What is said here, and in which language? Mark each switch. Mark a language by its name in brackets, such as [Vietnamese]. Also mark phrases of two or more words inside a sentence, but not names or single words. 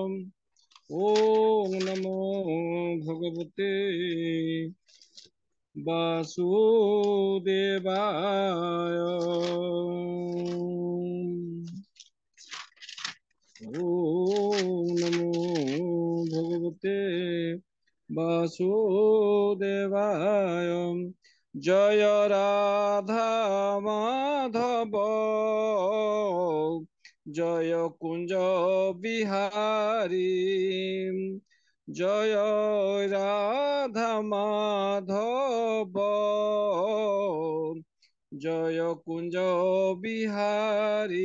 [Sanskrit] ओम नमो भगवते वासुदेवाय। ओम नमो भगवते वासुदेवाय। [Hindi] जय राधा माधव जय कुंज बिहारी। जय राधा माधव जय कुंज बिहारी।